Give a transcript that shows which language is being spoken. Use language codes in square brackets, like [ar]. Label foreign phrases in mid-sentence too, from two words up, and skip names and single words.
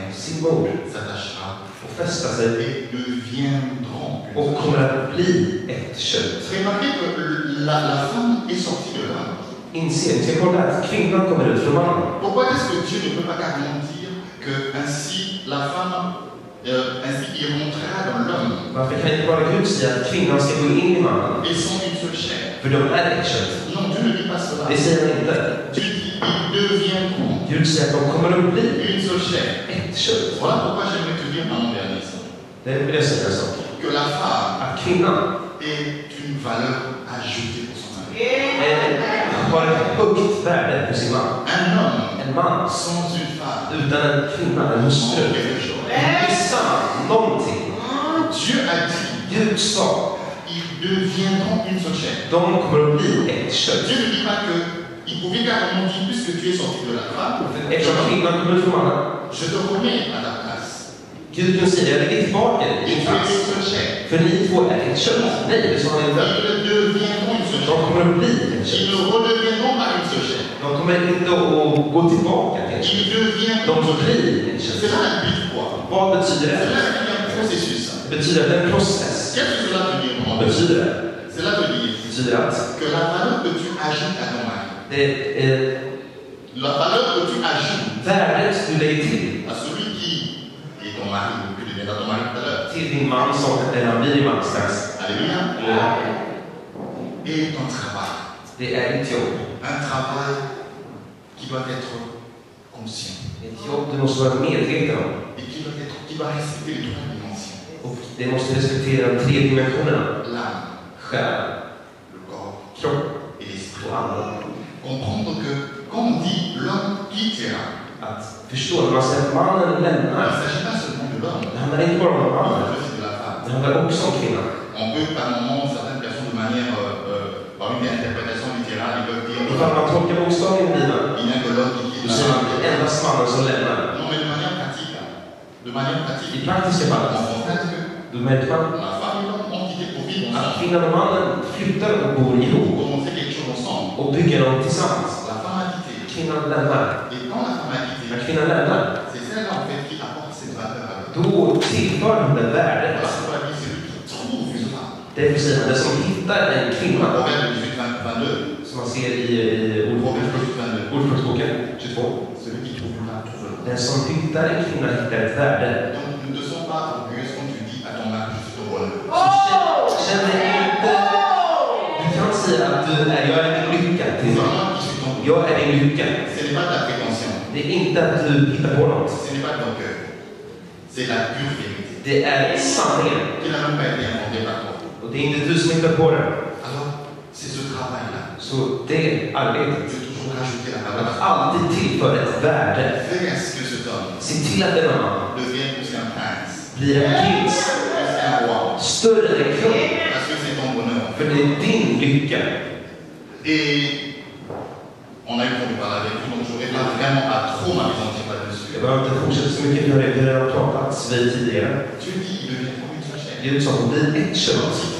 [sv] sin mor [fr] s'attachera [sv] och fästa sig [fr] et deviendront une [sv] och [fr] seule [sv] kommer [fr] chair. [sv] att bli ett kött. [fr] Remarquez que la femme est sortie de l'homme. [sv] Inse, ni ska kolla att kvinnan kommer ut från mannen. [fr] Pourquoi est-ce que Dieu ne peut pas carrément dire que ainsi la femme, ainsi il rentrera dans l'homme [sv] Varför kan inte bara Gud säga att kvinnan ska gå in i mannen? [fr] et sont une seule chair? [sv] För de är ett kött. [fr] Non, Dieu ne dit pas cela. [sv] Det säger han inte. [fr] Dieu dit ils deviendront [sv] Gud säger att de kommer att bli [fr] une seule chair. [sv] ett kött. [fr] Voilà pourquoi j'aimerais te dire maman Bernice [sv] Det vill jag säga en sak. [fr] que la femme [sv] Att kvinnan [fr] est une valeur ajoutée pour son mari. [sv] har ett högt värde för sin man. [fr] Un homme [sv] En man [fr] sans une femme [sv] utan en kvinna, en hustru, [fr] sans quelque chose. [sv] missar någonting. [fr] Dieu a dit [sv] Gud sa, [fr] ils deviendront une seule chair. [sv] de kommer att bli ett kött. [fr] Dieu ne dit pas que il pouvait carrément dire puisque tu es sorti de la femme, [sv] Eftersom kvinnan kommer ut från mannen, [fr] je te remets à ta place. [sv] Gud kan säga, jag lägger tillbaka [fr] Et [sv] din [fr] tu es [sv] plats. [fr] une seule chair. [sv] För ni två är ett kött. Nej, det sa han inte. [fr] Ils deviendront une seule [sv] De [fr] chair. [sv] kommer att bli ett [fr] Ils [sv] kött. [fr] ne redeviendront pas une seule chair. [sv] De kommer inte att gå tillbaka till ett kött. [fr] Ils deviendront [sv] De [fr] une seule chair. [sv] blir ett kött. [fr] Cela implique quoi? [sv] Vad betyder det? [fr] Cela implique un processus. [sv] Det betyder att det är en process. [fr] Qu'est-ce que cela veut dire? [sv] Vad betyder det? [fr] Cela veut dire [sv] Det betyder att [fr] que la valeur que tu ajoutes à ton mari, [sv] det är [fr] la valeur que tu ajoutes [sv] värdet du lägger till [fr] à celui qui est ton mari, ou que deviendra ton mari tout à l'heure, [sv] till din man som han blir din man strax. [fr] alléluia, [sv] Eller, [fr] est ton travail. [sv] det är ditt jobb. [fr] Un travail qui doit être conscient [sv] Ett jobb du måste vara medveten om. [fr] et qui doit respecter les trois dimensions. [sv] Och det måste respektera de 3 dimensionerna. [fr] L'âme, [sv] Själ, [fr] le corps [sv] kropp [fr] et l'esprit. [sv] och anden. [fr] Comprendre que quand on dit l'homme quittera, [sv] Att förstå när man säger att mannen [fr] il ne [sv] lämnar. [fr] s'agit pas seulement de l'homme, [sv] Det handlar inte bara om [fr] il [sv] mannen. [fr] s'agit aussi de la femme. [sv] Det handlar också om kvinnan. [fr] On peut par moment, certaines personnes de manière, par une interprétation littérale, ils peuvent dire [sv] Ifall man tolkar bokstavligen i Bibeln, [fr] il n'y a que l'homme qui quitte [sv] då [fr] la [sv] säger man att [fr] femme. [sv] det är endast mannen som lämnar. [fr] Non, mais de manière pratique. De manière [sv] I [fr] pratique. [sv] praktiska [fr] On [sv] fallet, [fr] constate que [sv] då märker man [fr] la femme et l'homme ont quitté pour vivre [sv] att [fr] ensemble, [sv] kvinnan och mannen flyttar och bor [fr] pour [sv] ihop [fr] commencer quelque chose ensemble. [sv] och bygger något tillsammans. [fr] La femme a quitté. [sv] Kvinnan lämnar. [fr] Et quand la femme a quitté, [sv] När kvinnan lämnar, [fr] c'est celle-là en fait qui apporte cette valeur à l'autre. [sv] då tillför hon det värdet. [fr] Voilà pourquoi la Bible c'est lui qui trouve une femme. [sv] Därför säger han, den som hittar en kvinna, [fr] Proverbe 18, 22. [sv] som man ser i [fr] Proverbe 18, 22. [sv] Ordspråksboken 22. [fr] Celui qui trouve une femme trouve l'homme. [sv] Den som hittar en kvinna hittar ett värde. [fr] Donc ne te sens pas orgueilleuse quand tu dis à ton mari, je suis ton bonheur. [sv] Så känn dig inte... Du kan säga att jag är din lycka till [fr] C'est [sv] mig. [fr] moi qui suis ton bonheur. [sv] Jag är din lycka. [fr] Ce n'est pas de la prétention. [sv] Det är inte att du hittar på något. [fr] Ce n'est pas de ton cœur. C'est la pure vérité. [sv] Det är sanningen. [fr] Qui n'a même pas été inventée par toi. [sv] Och det är inte du som hittar på det. [fr] Alors, c'est ce travail-là. [sv] Så det arbetet, [fr] Tu veux toujours rajouter la valeur. [sv] att alltid tillföra ett värde. [fr] Fais à ce que cet homme [sv] Se till att denna man [fr] devienne plus qu'un prince, [sv] blir en prins, [fr] plus qu'un roi. [sv] större än kung. [fr] Parce que c'est ton bonheur. [sv] För det är din lycka. [fr] Et on a eu le temps de parler avec vous, donc je n'aurai pas vraiment à trop m'appesantir là-dessus. [sv] Jag behöver inte fortsätta så mycket, vi har redan pratat vid tidigare. [fr] Dieu dit, il devient comme une seule chair. [sv] Gud sa att det blir ett kött. [fr] Etc.